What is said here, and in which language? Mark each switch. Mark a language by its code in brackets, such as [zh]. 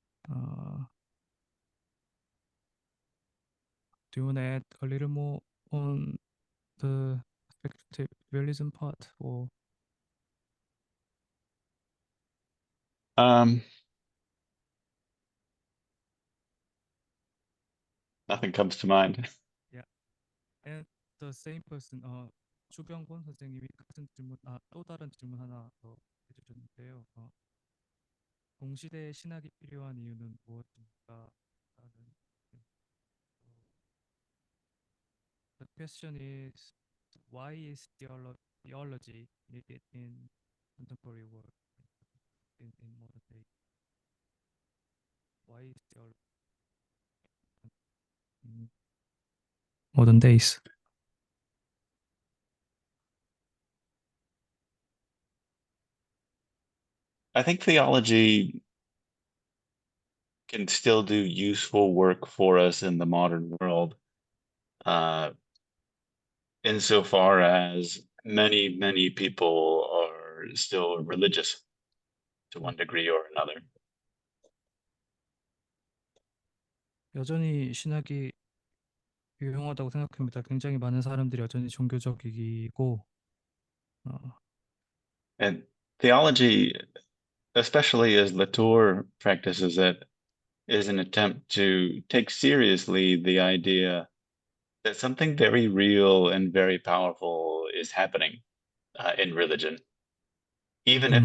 [en] Uh, do you want to add a little more on the speculative realism part, or Um, Nothing comes to mind. yeah? And the same person, [ko] 추병곤 선생님이 같은 질문, 또 다른 질문 하나 더 해주셨는데요. 동시대에 신학이 필요한 이유는 무엇입니까? 라는, [en] the question is, why is theology needed in contemporary world, in modern day? Why is theology in modern days? I think theology can still do useful work for us in the modern world, uh, insofar as many, many people are still religious to one degree or another. [ko] 여전히 신학이 유용하다고 생각합니다. 굉장히 많은 사람들이 여전히 종교적이고, [en] And theology, especially as Latour practices it, is an attempt to take seriously the idea that something very real and very powerful is happening in religion, even if